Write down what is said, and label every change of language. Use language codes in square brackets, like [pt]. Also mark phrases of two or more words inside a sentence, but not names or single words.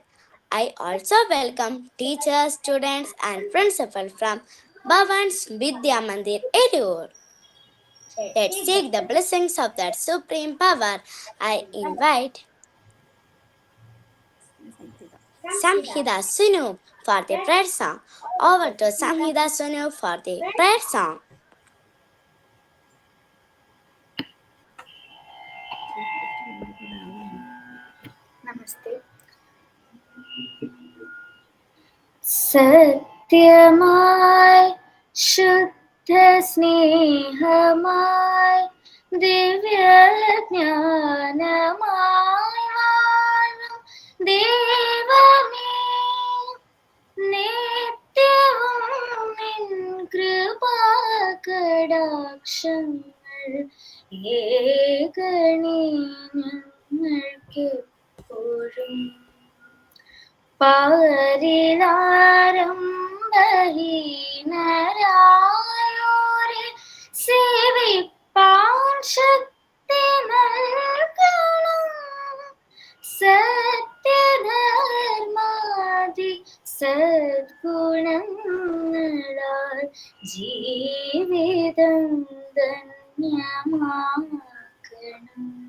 [en] I also welcome teachers, students, and principal from Bhavan's Vidya Mandir Edur. Let's seek the blessings of that supreme power. I invite Samhita Sunu for the prayer song. Over to Samhita Sunu for the prayer song. [hi] नमस्ते. [ml] സത്യമായ ശുദ്ധ സ്നേഹമായ ദിവ്യ ജ്ഞാനമായ വാണം ദേവമേ നിത്യവും നിൻ കൃപാകടാക്ഷങ്ങൾ ഏകണേ ഞങ്ങൾക്കെപ്പോഴും പാരിലാരംഭഹീനരായോരെ സേവിപ്പാൻ ശക്തി നൽകണം സത്യധർമാദി സദ്ഗുണങ്ങളാൽ ജീവിതം ധന്യമാക്കണം.